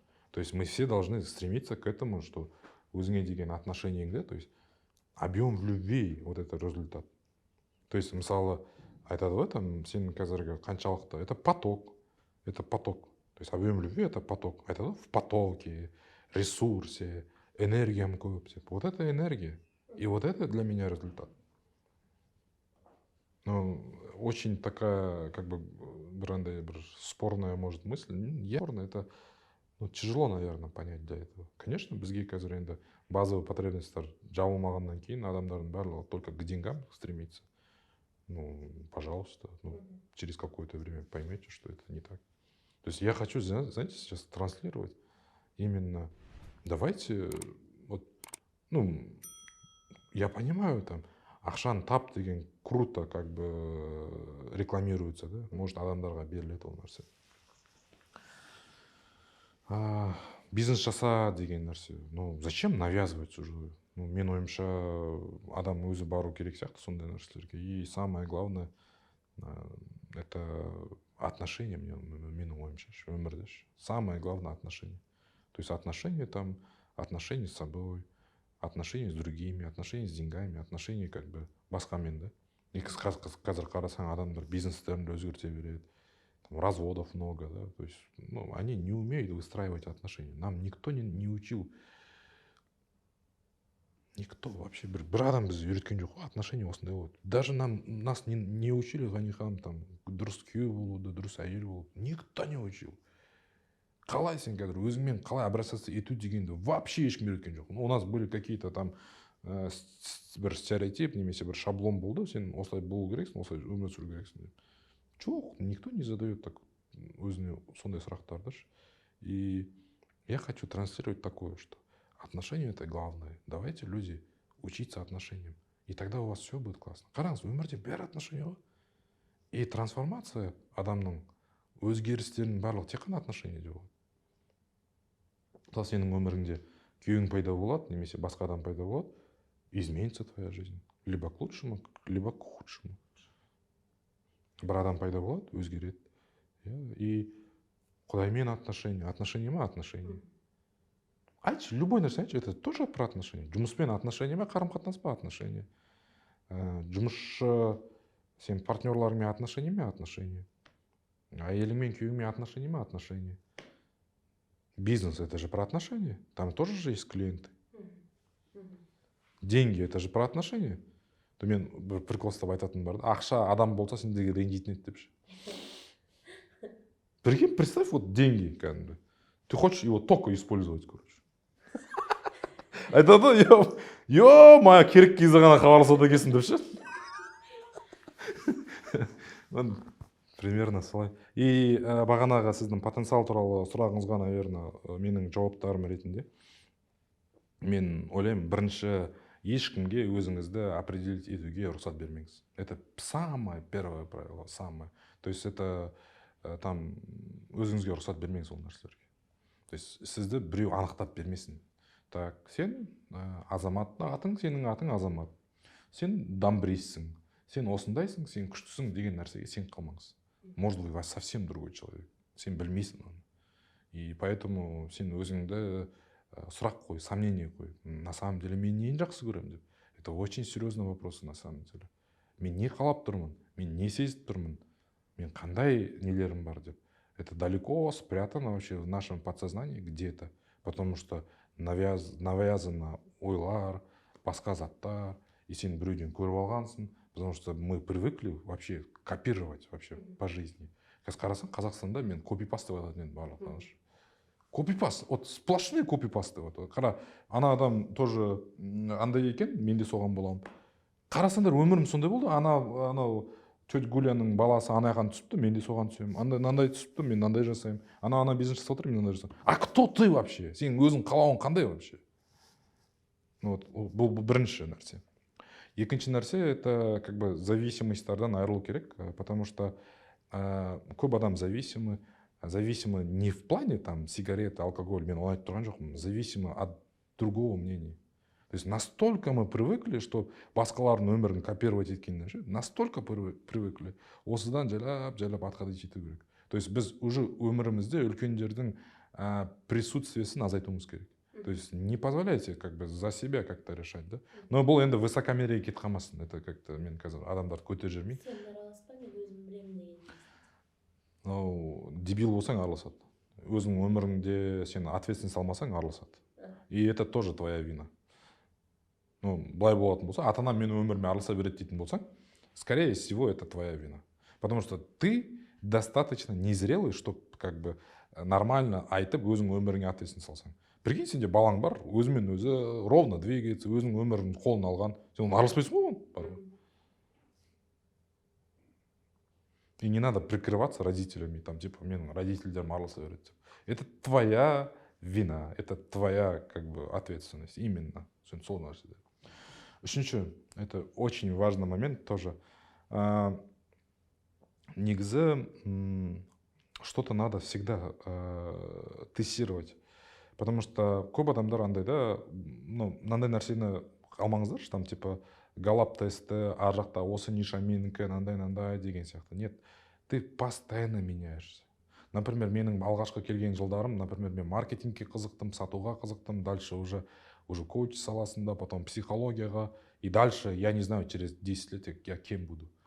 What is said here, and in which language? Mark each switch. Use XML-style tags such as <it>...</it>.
<ru>То есть мы все должны стремиться к этому, что</ru> <kk>өзіңе деген</kk> <ru>отношениеңде, то есть объем любви — вот это результат.</ru> <kk>То есть мысалы айтады ғой, там сенің қазіргі қаншалықты,</kk> <ru>это поток. То есть объем любви — это поток.</ru> <kk>Айтады ғой,</kk> <ru>в потоке, ресурсе,</ru> <kk>энергиям көп.</kk> <ru>Вот это энергия. И вот это для меня результат. Ну, очень такая, как бы, спорная, может, мысль. Спорная, это, ну, тяжело, наверное, понять для этого.</ru> <kk>Конечно, бізге қазір енді базовый потребностьтар жабылмағаннан кейін адамдардың барлығы</kk> <ru>только к деньгам стремится. Ну, пожалуйста, ну, через какое-то время поймете, что это не так. То есть я хочу, знаете, сейчас транслировать именно, давайте, вот, ну, я понимаю, там,</ru> <kk>ақшаны тап деген</kk> <ru>круто как бы рекламируется, да, может,</ru> <kk>адамдарға беріледі ол нәрсе. Бизнес жаса деген нәрсе,</kk> <ru>ну, зачем навязывать уже?</ru> <kk>Ну, мен ойымша адам өзі бару керек сияқты сондай нәрселерге.</kk> <ru>И самое главное, это отношения,</ru> <kk>менің ойымша, өмірде.</kk> <ru>Самое главное — отношения. То есть отношения там, отношения с собой, отношения с другими, отношения с деньгами, отношения как бы басқамен, да.</ru> <kk>И қазір қарасаң адамдар бизнестерін өзгерте береді.</kk> <ru>Разводов много, да. То есть, ну, они не умеют выстраивать отношения. Нам никто не учил. Никто вообще,</ru> <kk>бір адам бізді үйреткен жоқ, отношения осындай болады.</kk> <ru>Даже нас не учили, ғанихам, там,</ru> <kk>дұрыс күйеу болуды, дұрыс әйел болуды.</kk> <ru>Никто не учил.</ru> <kk>Қалай сен қазір өзіңмен қалай обращаться ету дегенді вообще ешкім үйреткен жоқ.</kk> <ru>У нас были какие-то там</ru> <kk>бір стереотип, немесе бір шаблон болды, сен осылай болу керексің, осылай өмір сүру керексің деп. Жоқ,</kk> <ru>никто не задает так</ru> <kk>өзіне сондай сұрақтарды.</kk> <ru>И я хочу транслировать такое, что отношения — это главное. Давайте, люди, учиться отношениям. И тогда у вас все будет классно.</ru> <kk>Қараңыз, өмірде бәрі отношения ғой. И трансформация адамның өзгерістерінің барлығы тек қана отношения деп болады. мысалы сенің өміріңде күйеуің пайда болады немесе басқа адам пайда болады,</kk> <ru>изменится твоя жизнь либо к лучшему, либо к худшему.</ru> <kk>Бір адам пайда болады, өзгереді, и құдаймен отношения ма отношения. Айтшы, любой нәрсе айтшы,</kk> <ru>это тоже про отношения.</ru> <kk>Жұмыспен отношения ма, қарым-қатынас па отношения. Жұмысшы сен партнерларыңмен отношения ма отношения. Әйеліңмен күйеуіңмен отношения ма отношения.</kk> <ru>Бизнес это же про отношения. Там тоже же есть клиенты. Деньги это же про отношения.</ru> <kk>То мен бір прикол ұстап айтатын бар да, ақша адам болса сендерге ренжитін еді депші.</kk> <ru>Прикинь, представь, вот деньги, кәдімгі. Ты хочешь его только использовать, короче.</ru> <kk>Айтады, ё-моё, керек кезде ғана хабарласады екенсің депші. Примерно солай. И бағанағы сіздің потенциал туралы сұрағыңызға, наверное, менің жауаптарым ретінде мен ойлаймын, бірінші ешкімге өзіңізді определить етуге рұқсат бермеңіз.</kk> <ru>Это самое первое правило, самое. То есть это там</ru> <kk>өзіңізге рұқсат бермеңіз ол нәрселерге. То есть сізді біреу анықтап бермесін. Так, сен азамат, сенің атың азамат. Сен дамбрейсің, сен осындайсың, сен күштісің деген нәрсеге сен қалмаңыз.</kk> <ru>Может быть, совсем другой человек.</ru> <kk>Сен білмейсің оны.</kk> <ru>И поэтому</ru> <kk>сен өзіңді сұрақ қой, сомнение қой.</kk> <ru>На самом деле</ru> <kk>мен нені жақсы көремін деп.</kk> <ru>Это очень серьезный вопрос на самом деле.</ru> <kk>Мен не қалап тұрмын, мен не сезіп тұрмын, мен қандай нелерім бар деп.</kk> <ru>Это далеко спрятано вообще в нашем подсознании где-то. Потому что навязано</ru> <kk>ойлар, басқа заттар, и сен біреуден көріп алғансың.</kk> <ru>Потому что мы привыкли вообще копировать вообще по жизни.</ru> <kk>Қазір қарасаң, Қазақстанда мен копипаст деп айтатын едім барлық таныш. Копипаст,</kk> <ru>вот сплошной копипаст</ru> <kk>деп айтады. Қара, ана адам тоже андай екен, мен де соған боламын. Қарасаңдар, өмірім сондай болды. Анау тетя Гуляның баласы ана жаққа түсіпті, мен де соған түсемін. Андай түсіпті, мен андай жасаймын. Ана бизнес жасап отыр, мен андай жасаймын.</kk> <ru>А кто ты вообще?</ru> <kk>Сен өзің қалауың қандай вообще? Вот, бұл бірінші нәрсе. Екінші нәрсе,</kk> <ru>это как бы зависимостьтардан айырылу керек, потому что көп адам зависимы не в плане там сигареты, алкоголь,</ru> <kk>мен оны айтып тұрған жоқпын,</kk> <ru>зависимы от другого мнения. То есть настолько мы привыкли, что</ru> <kk>басқалардың өмірін копировать еткеннен ше,</kk> <ru>настолько привыкли,</ru> <kk>осыдан жайлап атқа дейін жету керек. То есть біз уже өмірімізде үлкендердің присутствиесін азайтуымыз керек.</kk> <ru>То есть не позволяйте как бы за себя как-то решать, да?</ru> <kk>Но бұл енді высокомерие кетіп қалмасын,</kk> <ru>это как-то</ru> <kk>мен қазір адамдарды көтеріп жүрмеймін. Сен араласпа, мен өзім білемін деген. Дебил болсаң араласады. Өзіңнің өміріңде сен ответственность алмасаң араласады.</kk> <ru>И это тоже твоя вина.</ru> <kk>Былай болатын болса, ата-анам менің өміріме араласа береді дейтін болсаң,</kk> <ru>скорее всего, это твоя вина. Потому что ты достаточно незрелый, чтобы как бы нормально</ru> <kk>айтып өзің өміріңе</kk> <ru>ответственность алсаң.</ru> <kk>Прикинь, сенде балаң бар, өзімен өзі ровно двигается, өзінің өмірін қолына алған. Сен оны араласпайсың ғой оны?</kk> <ru>И не надо прикрываться родителями, там, типа,</ru> <kk>менің родительдерім араласа береді.</kk> <ru>Это твоя вина, это твоя как бы ответственность. Именно.</ru> <kk>Сол нәрседе.</kk> <ru>Үшінші, это очень важный момент тоже. Негізі, что-то надо всегда тестировать.</ru> <kk>Потому что көп адамдар андай да, мынандай нәрсені алмаңыздаршы, там типа галап тесті, ар жақта осы ниша менікі, нандай деген сияқты.</kk> <ru>Нет, ты постоянно меняешься.</ru> <kk>Например, менің алғашқы келген жылдарым, например, мен маркетингке қызықтым, сатуға қызықтым, дальше уже коуч саласында, потом психологияға,</kk> <ru>и дальше, я не знаю, через 10 лет я кем буду.</ru>